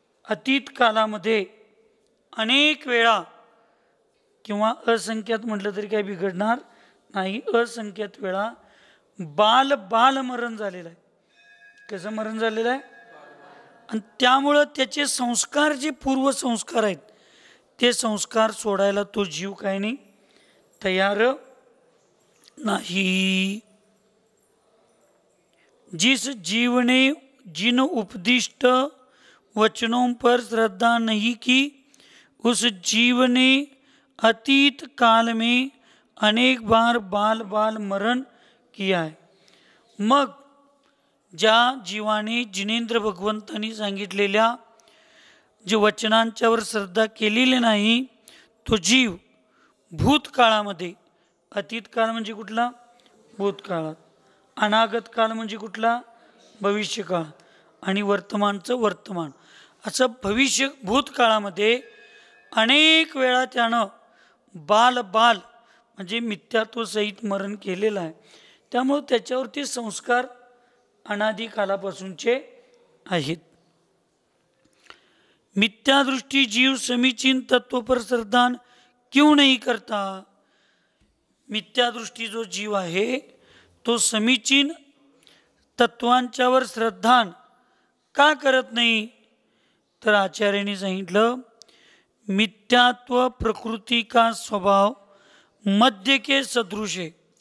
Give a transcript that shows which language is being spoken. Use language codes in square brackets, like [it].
[mr] अतीत कालामध्ये अनेक वेळा किंवा असंख्यात म्हटलं तरी काही बिघडणार नाही, असंख्यात वेळा बाल बाल मरण झालेलं आहे। कसं मरण झालेलं आहे. आणि त्यामुळं त्याचे संस्कार जे पूर्वसंस्कार आहेत ते संस्कार सोडायला तो जीव काय नाही तयार नाही. [hi] जिस जीव ने जिन उपदिष्ट वचनों पर श्रद्धा नहीं की उस जीव ने अतीत काल में अनेक बार बाल बाल मरण किया है. [mr] मग ज्या जीवाने जिनेंद्र भगवंतांनी सांगितलेल्या जे वचनांच्यावर श्रद्धा केलेली नाही तो जीव भूतकाळामध्ये, अतीत काळ म्हणजे कुठला भूतकाळात, अनागत काळ म्हणजे कुठला भविष्यकाळ, आणि वर्तमानचं वर्तमान, असं भविष्य भूतकाळामध्ये अनेक वेळा त्यानं बाल बाल म्हणजे मिथ्यात्वसहित मरण केलेलं आहे. त्यामुळे त्याच्यावरती संस्कार अनादि कालापासूनचे आहेत. [hi] मिथ्यादृष्टी जीव समीचीन तत्व पर श्रद्धान क्यों नहीं करता. [mr] मिथ्यादृष्टी जो जीव आहे तो समीचीन तत्वांच्यावर श्रद्धान का करत नाही. तर आचार्यांनी सांगितलं [hi] मिथ्यात्व प्रकृती का स्वभाव मध्य के सदृश है.